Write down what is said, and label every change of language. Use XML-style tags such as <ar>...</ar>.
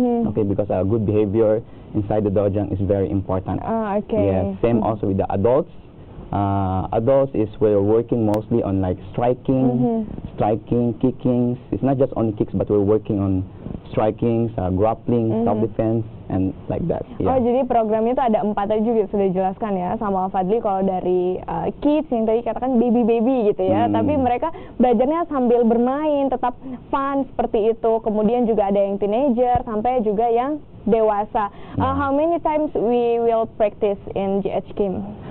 <en>Okay, because good behavior inside the dojang is very important. Okay. Yeah, same also with the adults. Adults is we're working mostly on like striking, kickings. It's not just only kicks, but we're working on strikings, grappling, self-defense, and like that. Yeah.</en> <id>Oh, jadi programnya itu ada 4 tadi juga sudah dijelaskan ya sama Fadli. Kalau dari kids yang tadi katakan baby gitu ya, tapi mereka belajarnya sambil bermain, tetap fun seperti itu. Kemudian juga ada yang teenager sampai juga yang dewasa.</id> <en>How many times we will practice in GH Kim?</en>